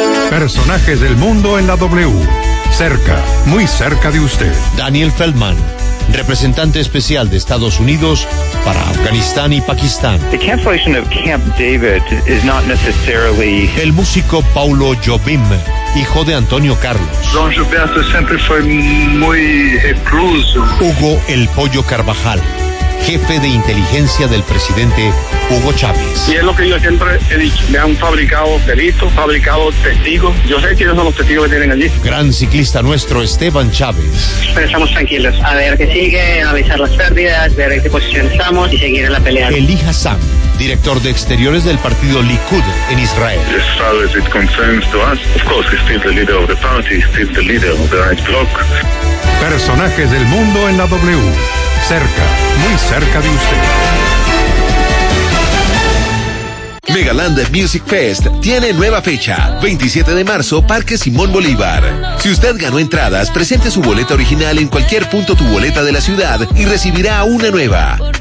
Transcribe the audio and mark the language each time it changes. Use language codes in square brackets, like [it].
[es] Personajes del mundo en la W. Cerca, muy cerca de usted. Daniel Feldman, representante especial de Estados Unidos para Afganistán y Pakistán. [en] The cancellation of Camp David is not necessarily... [es] El músico Paulo Jobim, hijo de Antonio Carlos. Don Gilberto siempre fue muy recluso. Hugo El Pollo Carvajal, jefe de inteligencia del presidente Hugo Chávez. Y es lo que yo siempre he dicho, me han fabricado delitos, fabricado testigos. Yo sé quiénes son los testigos que tienen allí. Gran ciclista nuestro Esteban Chávez. Pero estamos tranquilos. A ver qué sigue, analizar las pérdidas, ver en qué posición estamos y seguir en la pelea. Eli Hassan, director de exteriores del partido Likud en Israel. [en] As far as it concerns to us, of course, he's still the leader of the party, he's still the leader of the right bloc. [es] Personajes del mundo en la W. Cerca, muy cerca de usted. Megaland Music Fest tiene nueva fecha, 27 de marzo, Parque Simón Bolívar. Si usted ganó entradas, presente su boleta original en cualquier punto tu boleta de la ciudad y recibirá una nueva.